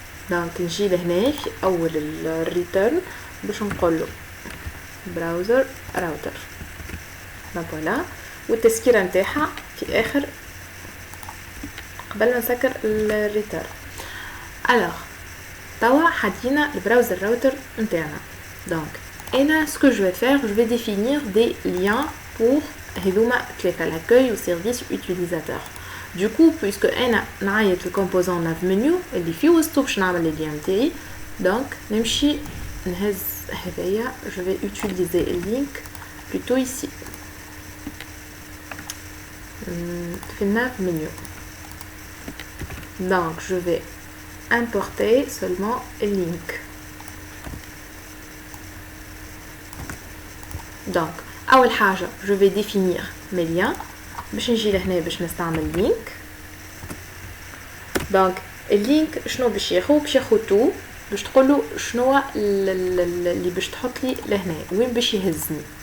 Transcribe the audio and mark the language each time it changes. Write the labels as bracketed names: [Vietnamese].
[French] donc [Arabic] نجي لهنا في اول الريتيرن باش نقول له براوزر راوتر. [French] donc voilà [Arabic] والتسكيره نتاعها في اخر قبل ما نسكر الريتيرن. [French] alors [Arabic] توا حدينا البراوزر راوتر نتاعنا. [French] donc انا ce que je vais faire je vais définir des liens pour [Arabic] هذوما ثلاثه [French] l'accueil au service utilisateur. du coup puisque [Arabic] انا نعيط الكومبوزون nav menu اللي فيه وسطو باش نعمل لي لين نتاعي [French] donc [Arabic] نمشي نهز هذايا [French] je vais utiliser le link plutôt ici في nav menu. donc je vais importer seulement le link. [Arabic] donc اول حاجه [French] je vais définir mes liens [Arabic] باش نجي لهنا باش نستعمل link. donc اللينك شنو باش ياخذ تو باش تقولوا شنو اللي باش تحط لي لهنا وين باش يهزني.